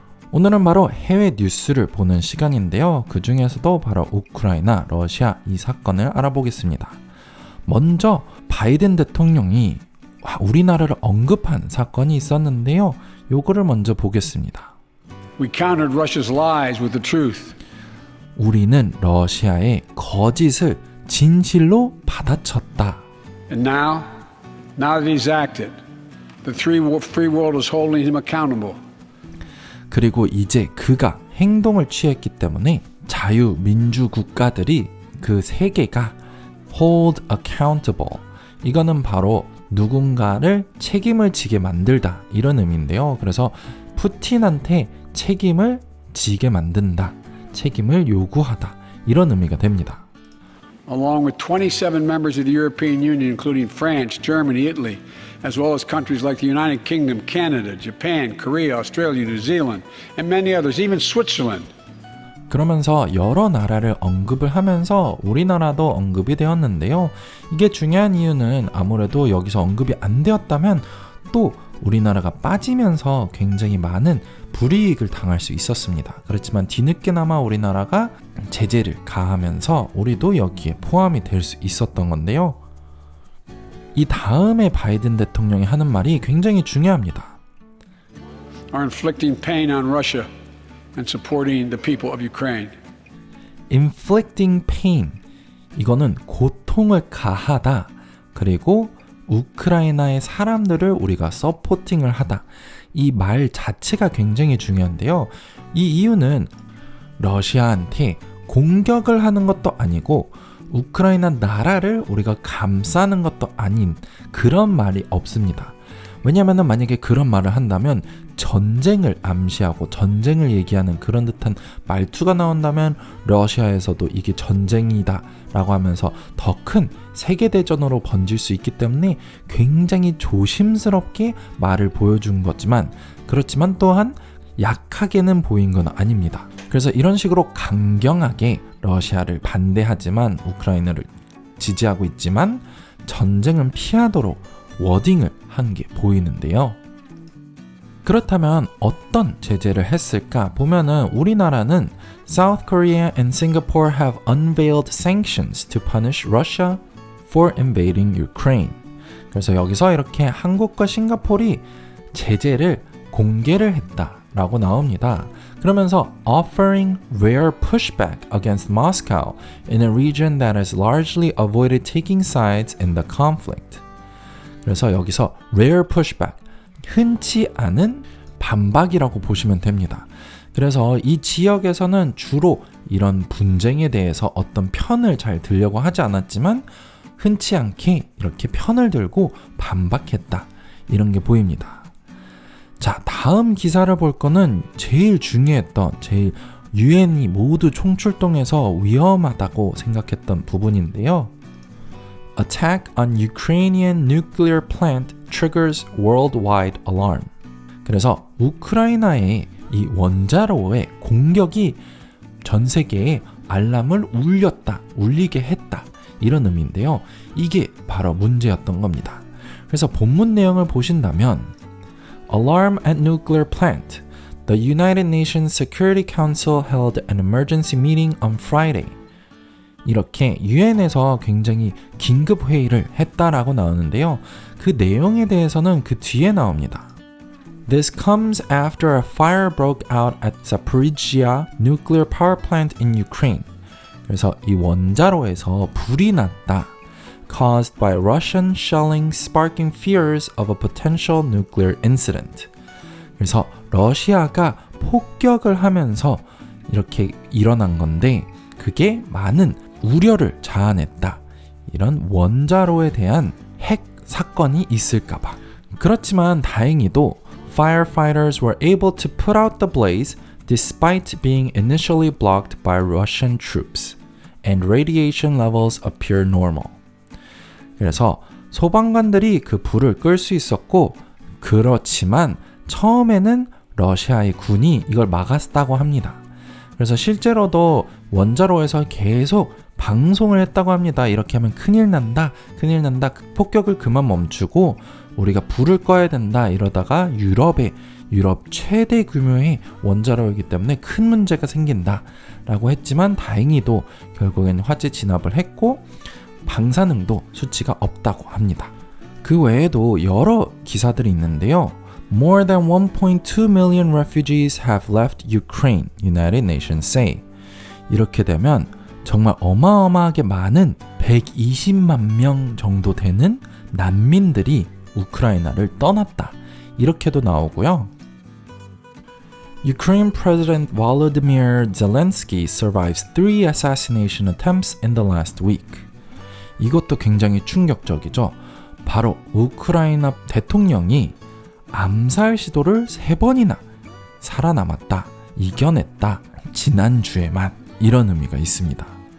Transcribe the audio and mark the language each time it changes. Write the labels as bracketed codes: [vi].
[ko] 오늘은 바로 해외 뉴스를 보는 시간인데요. 그 중에서도 바로 우크라이나, 러시아 이 사건을 알아보겠습니다. 먼저 바이든 대통령이 우리나라를 언급한 사건이 있었는데요. 요거를 먼저 보겠습니다. [en] We countered Russia's lies with the truth. [ko] 우리는 러시아의 거짓을 진실로 받아쳤다. [en] And now that he's acted, the free world is holding him accountable. [ko] 그리고 이제 그가 행동을 취했기 때문에 자유민주 국가들이 그 세계가 [en] hold accountable, [ko] 이거는 바로 누군가를 책임을 지게 만들다 이런 의미인데요. 그래서 푸틴한테 책임을 지게 만든다, 책임을 요구하다 이런 의미가 됩니다. [en] Along with 27 members of the European Union, including France, Germany, Italy, as well as countries like the United Kingdom, Canada, Japan, Korea, Australia, New Zealand, and many others, even Switzerland. [ko] 그러면서 여러 나라를 언급을 하면서 우리나라도 언급이 되었는데요. 이게 중요한 이유는 아무래도 여기서 언급이 안 되었다면 또 우리나라가 빠지면서 굉장히 많은 불이익을 당할 수 있었습니다. 그렇지만 뒤늦게나마 우리나라가 제재를 가하면서 우리도 여기에 포함이 될 수 있었던 건데요. 이 다음에 바이든 대통령이 하는 말이 굉장히 중요합니다. [en] Are inflicting pain on Russia and supporting the people of Ukraine. Inflicting pain, [ko] 이거는 고통을 가하다, 그리고 우크라이나의 사람들을 우리가 서포팅을 하다. 이 말 자체가 굉장히 중요한데요. 이 이유는 러시아한테 공격을 하는 것도 아니고 우크라이나 나라를 우리가 감싸는 것도 아닌 그런 말이 없습니다. 왜냐하면 만약에 그런 말을 한다면 전쟁을 암시하고 전쟁을 얘기하는 그런 듯한 말투가 나온다면 러시아에서도 이게 전쟁이다 라고 하면서 더 큰 세계대전으로 번질 수 있기 때문에 굉장히 조심스럽게 말을 보여준 거지만, 그렇지만 또한 약하게는 보인 건 아닙니다. 그래서 이런 식으로 강경하게 러시아를 반대하지만 우크라이나를 지지하고 있지만 전쟁은 피하도록 워딩을 한 게 보이는데요. 그렇다면 어떤 제재를 했을까 보면은 우리나라는 [en] South Korea and Singapore have unveiled sanctions to punish Russia for invading Ukraine. [ko] 그래서 여기서 이렇게 한국과 싱가포르이 제재를 공개를 했다라고 나옵니다. [en] 그러면서 offering rare pushback against Moscow in a region that has largely avoided taking sides in the conflict. [ko] 그래서 여기서 [en] rare pushback, [ko] 흔치 않은 반박이라고 보시면 됩니다. 그래서 이 지역에서는 주로 이런 분쟁에 대해서 어떤 편을 잘 들려고 하지 않았지만 흔치 않게 이렇게 편을 들고 반박했다, 이런 게 보입니다. 자, 다음 기사를 볼 거는 제일 중요했던, 제일 유엔이 모두 총출동해서 위험하다고 생각했던 부분인데요. [en] Attack on Ukrainian nuclear plant triggers worldwide alarm. [ko] 그래서 우크라이나의 이 원자로의 공격이 전 세계에 알람을 울리게 했다, 이런 의미인데요. 이게 바로 문제였던 겁니다. 그래서 본문 내용을 보신다면 [en] Alarm at nuclear plant. The United Nations Security Council held an emergency meeting on Friday. [ko] 이렇게 유엔에서 굉장히 긴급 회의를 했다라고 나오는데요. 그 내용에 대해서는 그 뒤에 나옵니다. [en] This comes after a fire broke out at Zaporizhzhia nuclear power plant in Ukraine. [ko] 그래서 이 원자로에서 불이 났다. [en] Caused by Russian shelling sparking fears of a potential nuclear incident. [ko] 그래서 러시아가 폭격을 하면서 이렇게 일어난 건데 그게 많은 우려를 자아냈다. 이런 원자로에 대한 핵 사건이 있을까봐. 그렇지만 다행히도 [en] firefighters were able to put out the blaze despite being initially blocked by Russian troops, and radiation levels appear normal. [ko] 그래서 소방관들이 그 불을 끌 수 있었고, 그렇지만 처음에는 러시아의 군이 이걸 막았다고 합니다. 그래서 실제로도 원자로에서 계속 방송을 했다고 합니다. 이렇게 하면 큰일 난다, 폭격을 그만 멈추고 우리가 불을 꺼야 된다. 이러다가 유럽 최대 규모의 원자로이기 때문에 큰 문제가 생긴다 라고 했지만, 다행히도 결국엔 화재 진압을 했고 방사능도 수치가 없다고 합니다. 그 외에도 여러 기사들이 있는데요. [en] More than 1.2 million refugees have left Ukraine, United Nations say. [ko] 이렇게 되면 정말 어마어마하게 많은 120만 명 정도 되는 난민들이 우크라이나를 떠났다. 이렇게도 나오고요. [en] Ukraine President Volodymyr Zelensky survives 3 assassination attempts in the last week. [ko] 이것도 굉장히 충격적이죠. 바로 우크라이나 대통령이 암살 시도를 3번이나 살아남았다, 이겨냈다, 지난주에만, 이런 의미가 있습니다.